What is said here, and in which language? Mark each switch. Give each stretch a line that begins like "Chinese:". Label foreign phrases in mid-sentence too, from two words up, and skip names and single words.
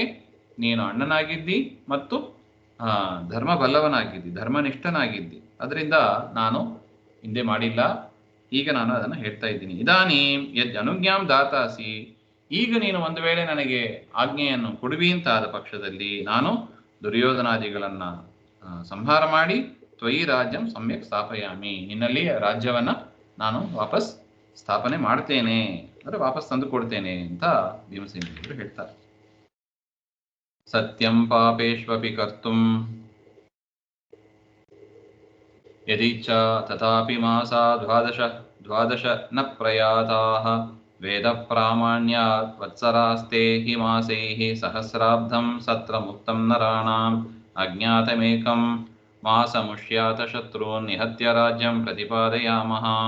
Kannada: ನೀನು ಅಣ್ಣನಾಗಿದ್ದಿ ಮತ್ತು ಧರ್ಮ ಬಲ್ಲವನಾಗಿದ್ದಿ, ಧರ್ಮನಿಷ್ಠನಾಗಿದ್ದಿ. ಅದರಿಂದ ನಾನು ಹಿಂದೆ ಮಾಡಿಲ್ಲ, ಈಗ ನಾನು ಅದನ್ನು ಹೇಳ್ತಾ ಇದ್ದೀನಿ.
Sanskrit: ಇದಾನೀಂ ಯದ್ ಅನುಜ್ಞಾಂ ದಾತಾಸಿ,
Kannada: ಈಗ ನೀನು ಒಂದು ವೇಳೆ ನನಗೆ ಆಜ್ಞೆಯನ್ನು ಕೊಡುವಿ ಅಂತಾದ ಪಕ್ಷದಲ್ಲಿ ನಾನು ದುರ್ಯೋಧನಾದಿಗಳನ್ನ ಸಂಹಾರ ಮಾಡಿ
Sanskrit: ತ್ವಯಿ ರಾಜ್ಯಂ ಸಮ್ಯಕ್ ಸ್ಥಾಪಯಾಮಿ,
Kannada: ನಿನ್ನಲ್ಲಿ ರಾಜ್ಯವನ್ನ ನಾನು ವಾಪಸ್ ಸ್ಥಾಪನೆ ಮಾಡ್ತೇನೆ, ಅಂದ್ರೆ ವಾಪಸ್ ತಂದು ಕೊಡ್ತೇನೆ ಅಂತ ಭೀಮಸೇನರು ಹೇಳ್ತಾರೆ.
Sanskrit: ಸತ್ಯಂ ಪಾಪೇಶ್ವಪಿ ಕರ್ತುಂ ಯದಿಚ್ಛ ತಥಾಪಿ ಮಾಸಾ ದ್ವಾದಶ ನ ಪ್ರಯಾತಾಃ ವೇದ ಪ್ರಾಮಾಣ್ಯಾತ್ ವತ್ಸರಾಸ್ತೆ ಹಿ ಮಾಸೈಃ ಸಹಸ್ರಾಬ್ಧಂ ಸತ್ರ ಮುಕ್ತಂ ನರಾಣಾಂ ಅಜ್ಞಾತಮೇಕಂ ಮಾಸಮುಷ್ಯಾತ ಶತ್ರುನ್ ನಿಹತ್ಯ ರಾಜ್ಯಂ ಪ್ರತಿಪಾದಯಾಮಃ.